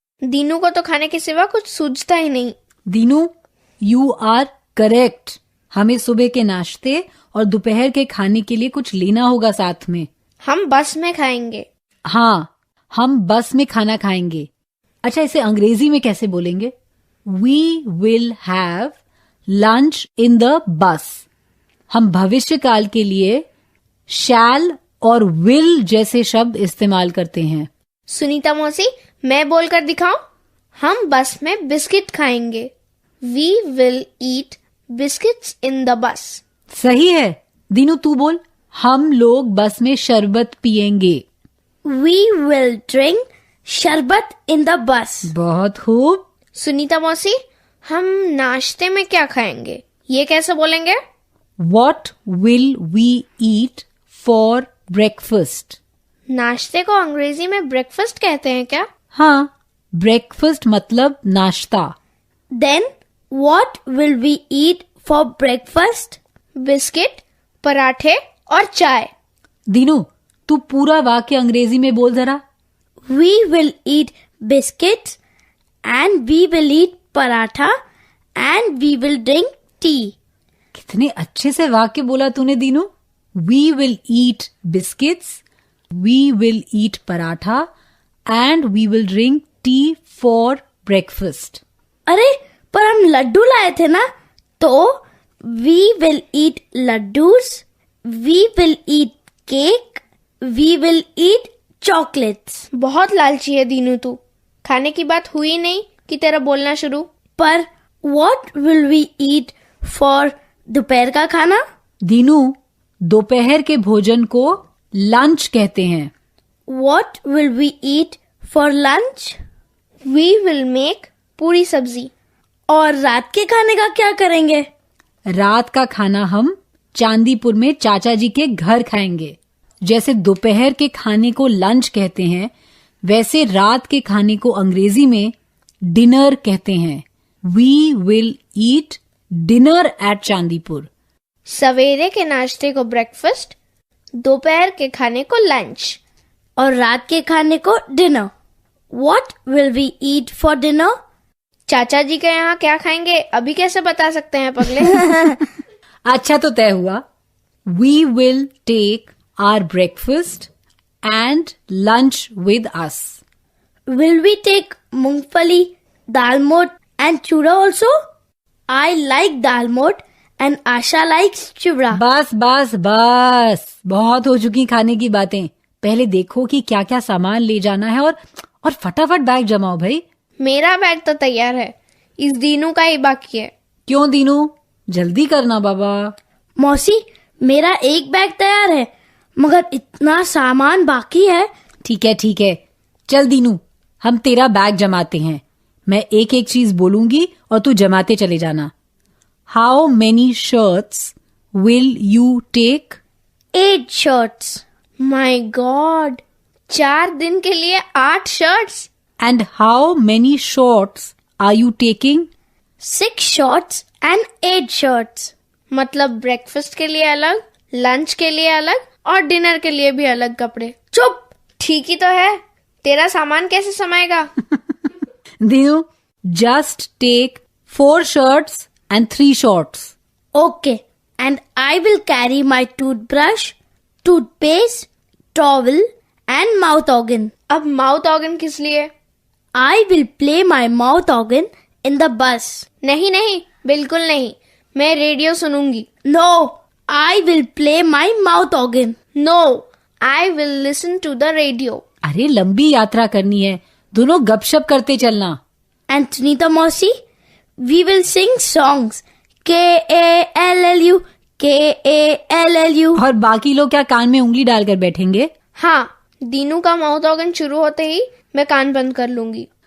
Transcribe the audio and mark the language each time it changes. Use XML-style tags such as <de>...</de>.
<hi>दीनू को तो खाने के सिवा कुछ सूझता ही नहीं।</hi> <en>Dinu, you are correct.</en> <hi>हमें सुबह के नाश्ते और दोपहर के खाने के लिए कुछ लेना होगा साथ में। हम बस में खाएंगे। हाँ, हम बस में खाना खाएंगे। अच्छा, इसे अंग्रेजी में कैसे बोलेंगे?</hi> <en>We will have lunch in the bus।</en> <hi>हम भविष्य काल के लिए shall और will जैसे शब्द इस्तेमाल करते हैं। सुनीता मौसी, मैं बोलकर दिखाऊं? हम बस में बिस्किट खाएंगे।</hi> <en>We will eat biscuits in the bus।</en> <hi>सही है। दीनू, तू बोल। हम लोग बस में शरबत पिएंगे।</hi> <en>We will drink sharbat in the bus।</en> <hi>बहुत खूब। सुनीता मौसी, हम नाश्ते में क्या खाएंगे? ये कैसे बोलेंगे?</hi> <en>What will we eat for breakfast?</en> <hi>नाश्ते को अंग्रेजी में ब्रेकफास्ट कहते हैं क्या? हाँ, ब्रेकफास्ट मतलब नाश्ता।</hi> <en>Then what will we eat for breakfast?</en> <hi>Biscuit, पराठे और चाय। दीनू, तू पूरा वाक्य अंग्रेजी में बोल जरा।</hi> <en>We will eat biscuits and we will eat paratha and we will drink tea।</en> <hi>कितने अच्छे से वाक्य बोला तूने Dinu.</hi> <en>We will eat biscuits, we will eat paratha and we will drink tea for breakfast।</en> <hi>अरे, पर हम लड्डू लाए थे ना, तो</hi> <en>we will eat laddus, we will eat cake, we will eat chocolates।</en> <hi>बहुत लालची है दीनू तू। खाने की बात हुई नहीं कि तेरा बोलना शुरू।</hi> <en>पर what will we eat for</en> <hi>दोपहर का खाना? दीनू, दोपहर के भोजन को लंच कहते हैं।</hi> <en>What will we eat for lunch? We will make</en> <hi>पूरी सब्जी। और रात के खाने का क्या करेंगे? रात का खाना हम चांदीपुर में चाचा जी के घर खाएंगे। जैसे दोपहर के खाने को लंच कहते हैं, वैसे रात के खाने को अंग्रेजी में डिनर कहते हैं।</hi> <en>We will eat dinner at Chandipur.</en> <hi>सवेरे के नाश्ते को ब्रेकफास्ट, दोपहर के खाने को लंच और रात के खाने को dinner.</hi> <en>What will we eat for dinner?</en> <hi>चाचा जी के यहाँ क्या खाएंगे अभी कैसे बता सकते हैं पगले? अच्छा, तो तय हुआ।</hi> <en>We will take our breakfast and lunch with us। Will we take moongphali, dalmoth and chura also? I like dalmoth and Asha likes chivda.</en> <hi>बस बस बस, बहुत हो चुकी खाने की बातें। पहले देखो कि क्या क्या सामान ले जाना है और फटाफट बैग जमाओ भाई। मेरा बैग तो तैयार है, इस दीनू का ही बाकी है। क्यों दीनू, जल्दी करना बाबा। मौसी, मेरा एक बैग तैयार है मगर इतना सामान बाकी है। ठीक है, चल दीनू, हम तेरा बैग जमाते हैं। मैं एक एक चीज बोलूंगी और तू जमाते चले जाना।</hi> <en>How many shirts will you take? 8 shirts। My God!</en> <hi>4 दिन के लिए 8 shirts.</hi> <en>And how many shorts are you taking? 6 shorts and 8 shirts.</en> <hi>मतलब ब्रेकफास्ट के लिए अलग, लंच के लिए अलग और डिनर के लिए भी अलग कपड़े. चुप. ठीक ही तो है. तेरा सामान कैसे समाएगा?</hi> <en>Dinu, just take 4 shirts and 3 shorts. Okay. And I will carry my toothbrush, toothpaste, towel and mouth organ.</en> <hi>अब माउथ ऑर्गन किस लिए?</hi> <en>I will play my mouth organ in the bus.</en> <hi>नहीं नहीं, बिल्कुल नहीं. मैं radio सुनूंगी.</hi> <en>No, I will play my mouth organ. No, I will listen to the radio.</en> <hi>अरे लंबी यात्रा करनी है, दोनों गपशप करते चलना.</hi> <en>And Sunita Mausi, we will sing songs. K-A-L-L-U, K-A-L-L-U.</en> <hi>और बाकी लोग क्या कान में उंगली डालकर बैठेंगे? हाँ, दीनू का माउथ ऑर्गन शुरू होते ही मैं कान बंद कर लूंगी.</hi>